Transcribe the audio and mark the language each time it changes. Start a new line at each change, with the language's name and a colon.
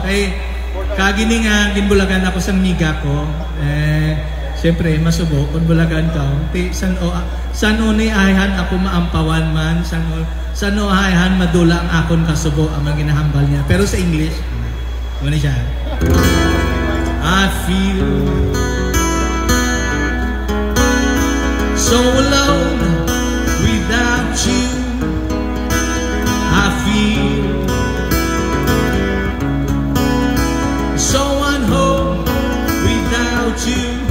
Hiligaynon: Kay kagini nga ginbulagan ako sa miga ko. Siyempre masubo kun bulagan ka. San o ni ayhan ako maampawan man, san o ayhan madula ang akon kasubo ang ginahambal niya. Pero sa English, ano siya?
English: I feel so alone without you. I feel so unhome without you.